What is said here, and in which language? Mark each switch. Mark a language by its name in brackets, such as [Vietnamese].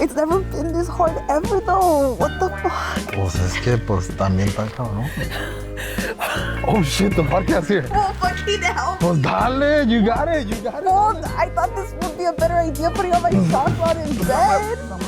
[English] It's never been this hard ever, though. What the fuck? [Spanish] Pues es que, pues, también está cabrón. [English] Oh, shit, the podcast here. Oh, fucking hell. [Spanish] Pues dale, [English] you got it. Well, I thought this would be a better idea, putting on my socks on in bed.